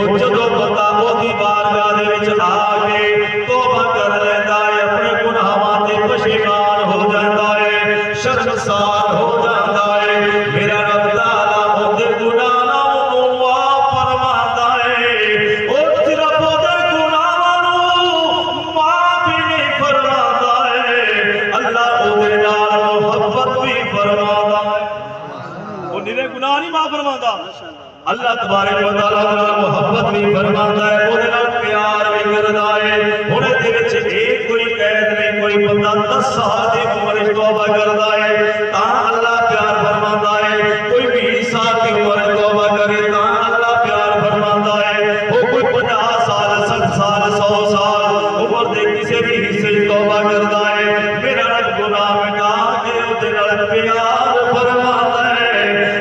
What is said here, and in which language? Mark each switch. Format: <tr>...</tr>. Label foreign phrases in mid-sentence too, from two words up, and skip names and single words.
<pa>جدو بندہ او دی بارگاہ دے وچ آگے توبہ کر لیندا ہے اپنے گناہاں تے پشیمان ہو جاندا ہے شرمسار ہو جاندا ہے میرا رب تعالی او دے گناہاں نوں معاف فرماتا ہے او صرف او دے گناہاں نوں معاف نہیں فرماتا ہے اللہ او دے نال محبت بھی فرماتا ہے او نیرے گناہ نہیں معاف فرماتا</pa> <ur>اللہ تبارک و تعالی</ur> <pa>نال محبت بھی فرماتا ہے او دے نال پیار بھی کردا ہے ہن دے وچ ایک کوئی قید نہیں،</pa> <ur>کوئی بندہ 10 سال کی عمر توبہ کرتا ہے تا اللہ پیار فرماتا ہے، کوئی 20 سال کی عمر توبہ کرے تا اللہ پیار فرماتا ہے، وہ کوئی 50 سال 60 سال 100 سال عمر دے کسی بھی حصے توبہ کرتا ہے، میرا رب گناہ مٹا کے وہ دل پیار فرماتا ہے۔</ur>